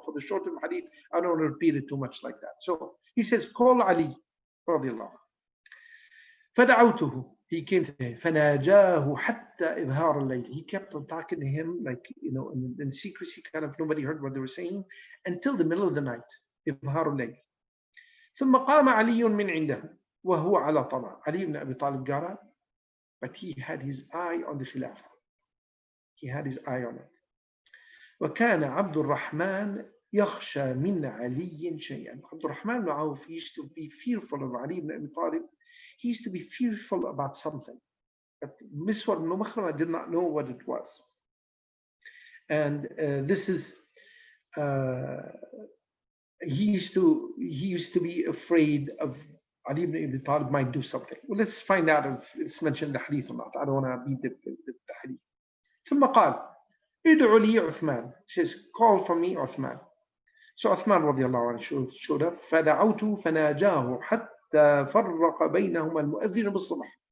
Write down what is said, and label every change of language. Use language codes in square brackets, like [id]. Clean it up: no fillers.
[en] For the short of hadith, I don't repeat it too much like that. So he says, call Ali radiallahu. [ar] فدعوته, [en] he came to him. [ar] فناجاه حتى إظهار الليل. [en] He kept on talking to him, like, you know, in secrecy, kind of nobody heard what they were saying, until the middle of the night. [ar] إظهار الليل. ثم قام علي من عنده وهو على طمع. [en] Ali ibn Abi Talib got up, but he had his eye on the Khilafah. He had his eye on it. [ar] وكان عبد الرحمن يخشى من علي شيئا. [en] عبد الرحمن ibn Auf used to be fearful of Ali ibn Abi Talib. He used to be fearful about something. But Miswar ibn Makhrama did not know what it was. And this is, he used to be afraid of Ali ibn Abi Talib might do something. Well, let's find out if it's mentioned in the hadith or not. I don't want to beat the hadith. [ar] ثم قال ادعوا لي عثمان. [en] He says, call for me Uthman. So Uthman radiallahu anhu showed up. [ar] فدعوته فناجاه حتى فرق بينهما المؤذن بالصبح.